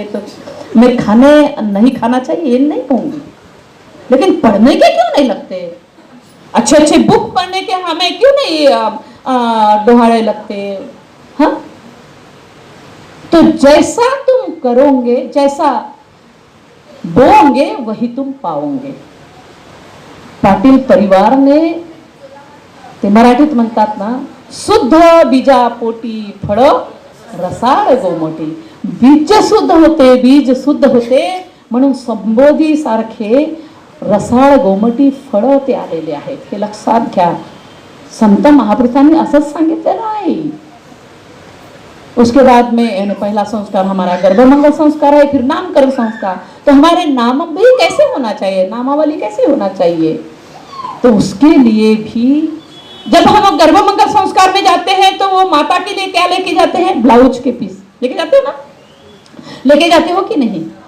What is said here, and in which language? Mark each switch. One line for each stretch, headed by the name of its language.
Hindi: तो मैं खाने नहीं खाना चाहिए ये नहीं कहूँगी, लेकिन पढ़ने के क्यों नहीं लगते? अच्छे अच्छे बुक पढ़ने के हमें क्यों नहीं डोहारे लगते? हाँ, तो जैसा तुम करोगे, जैसा बोओगे वही तुम पाओगे।
Marathi: पाटील परिवार ने ते मराठीत म्हणतात ना, शुद्ध बीजा पोटी फळ रसाळ गोमटी। बीज शुद्ध होते, बीज शुद्ध होते म्हणून संबोधी सारखे रसाळ गोमटी फळ ते आलेले आहेत, हे लक्षात घ्या। संत महापुरुषांनी असंच सांगितलेलं आहे।
Hindi: उसके बाद में पहला संस्कार हमारा गर्भमंगल संस्कार है, फिर नामकरण संस्कार। तो हमारे नाम भी कैसे होना चाहिए, नामावली कैसे होना चाहिए? तो उसके लिए भी जब हम गर्भमंगल संस्कार में जाते हैं तो वो माता के लिए क्या लेके जाते हैं? ब्लाउज के पीस लेके जाते हो ना, लेके जाते हो कि नहीं?